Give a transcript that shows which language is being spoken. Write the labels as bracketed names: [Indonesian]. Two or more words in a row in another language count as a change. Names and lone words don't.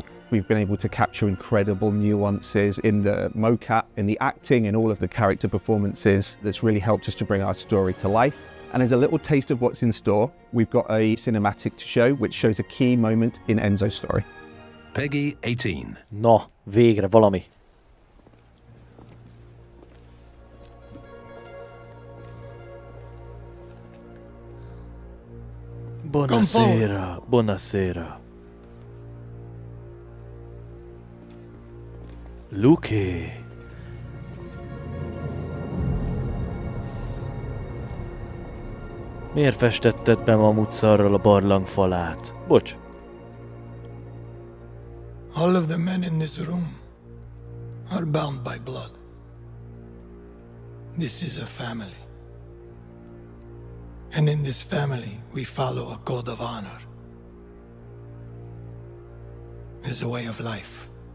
[English] We've been able to capture incredible nuances in the mocap, in the acting, in all of the character performances. That's really helped us to bring our story to life. And as a little taste of what's in store, we've got a cinematic to show which shows a key moment in Enzo's story. Peggy 18. [Hungarian] No, végre valami. [Italian] Buonasera, buonasera. [Hungarian] Luke. Miért festetted be mamutszarral a barlang falát? Bocs. [English] All of the men in this room are bound by blood. This is a family. And in this family, we follow a code of honor. It's a way of life.